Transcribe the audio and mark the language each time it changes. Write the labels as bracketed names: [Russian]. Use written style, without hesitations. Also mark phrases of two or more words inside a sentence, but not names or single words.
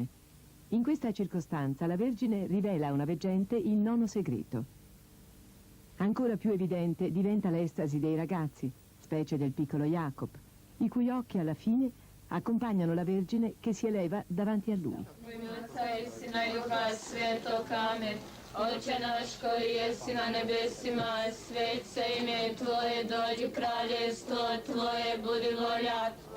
[Italian] In questa circostanza la Vergine rivela a una veggente il nono segreto. Ancora più evidente diventa l'estasi dei ragazzi, specie del piccolo Jacob, i cui occhi alla fine accompagnano la Vergine che si eleva davanti a lui. [Church Slavic] Отче наш, [Croatian] koji jesi na nebesima, svet se ime Tvoje, dođi kraljestvo Tvoje, budi volja.